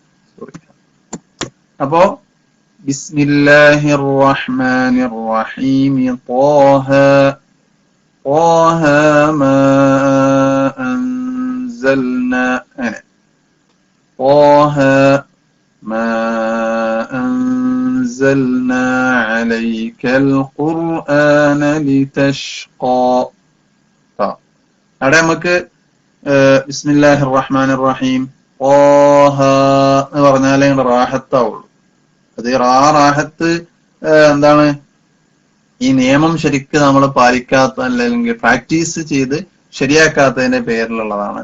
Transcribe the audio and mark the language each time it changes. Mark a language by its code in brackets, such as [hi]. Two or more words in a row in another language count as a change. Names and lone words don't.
[ar] അപ്പോ بسم الله الرحمن الرحيم طه طه ما أنزلنا طه ما أنزلنا عليك القرآن لتشقى. [ml] അവിടെ നമുക്ക് [ar] بسم الله الرحمن الرحيم طه [ml] എന്ന് പറഞ്ഞാലേ റാഹത്താവുള്ളൂ. അത് റാഹത്ത് എന്താണ്, ഈ നിയമം ശരിക്ക് നമ്മൾ പാലിക്കാത്ത അല്ലെങ്കിൽ പ്രാക്ടീസ് ചെയ്ത് ശരിയാക്കാത്തതിന്റെ പേരിലുള്ളതാണ്.